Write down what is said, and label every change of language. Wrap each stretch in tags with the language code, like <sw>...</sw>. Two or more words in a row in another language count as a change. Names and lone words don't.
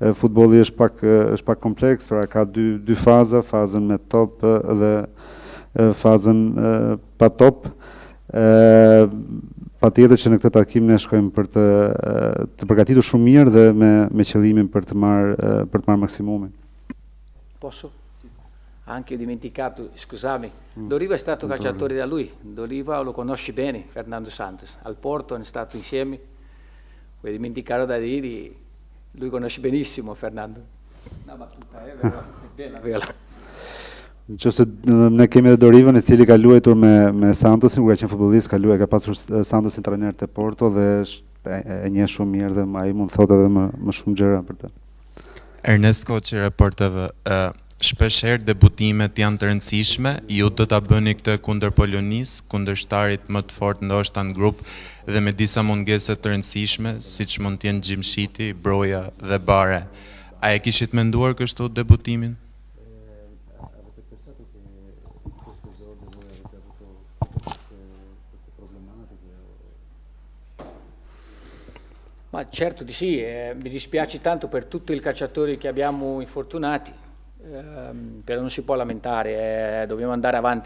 <sq>Futbolli është pak kompleks, pra ka dy faza, fazën me top dhe fazën pa top. Patjetër që në këtë takim ne shkojmë për të përgatitur shumë mirë dhe me qëllimin për të marrë maksimumin.</sq> <it>Posso? Anche ho dimenticato, scusami, Doriva è stato calciatore da lui, Doriva lo conosci bene, Fernando Santos, al Porto hanno stato insieme, vuoi dimenticare da dire, lui conosce benissimo Fernando. Una battuta, è bella.</it> <sq>Nëse ne kemi edhe Dorivën i cili ka luajtur me Santosin, kur ka qenë futbollist, ka pasur Santosin trajner te Porto dhe e njeh shumë mirë dhe ai mund thotë edhe më shumë gjëra për të. Ernest Koçi, Report TV. Shpeshherë debutimet janë të rëndësishme, ju do ta bëni këtë kundër Polonisë, kundërshtarit më të fortë ndoshta në grup dhe me disa mungese të rëndësishme, siç mund të jenë Gjimshiti, Broja dhe Bare. A e kishit menduar kështu debutimin?</sq> <it>Ma certo di sì, mi dispiace tanto per tutti i calciatori che abbiamo infortunati, però non si può lamentare, dobbiamo andare avanti.</it>